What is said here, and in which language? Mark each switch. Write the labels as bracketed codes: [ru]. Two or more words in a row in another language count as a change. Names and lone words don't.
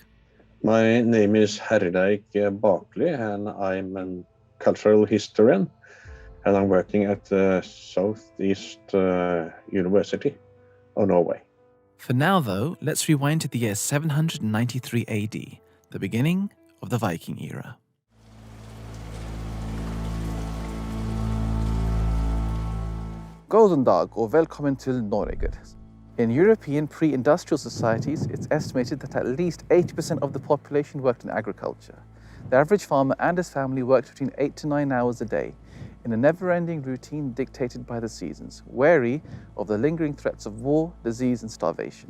[en] My name is Herleik Baklid, and I'm a cultural historian, and I'm working at the Southeast University of Norway. For now, though, let's rewind to the year 793 AD, the beginning of the Viking era. [no] Golden dag og velkommen til Norge. [en] In European pre-industrial societies, it's estimated that at least 80% of the population worked in agriculture. The average farmer and his family worked between 8 to 9 hours a day, in a never-ending routine dictated by the seasons, wary of the lingering threats of war, disease, and starvation.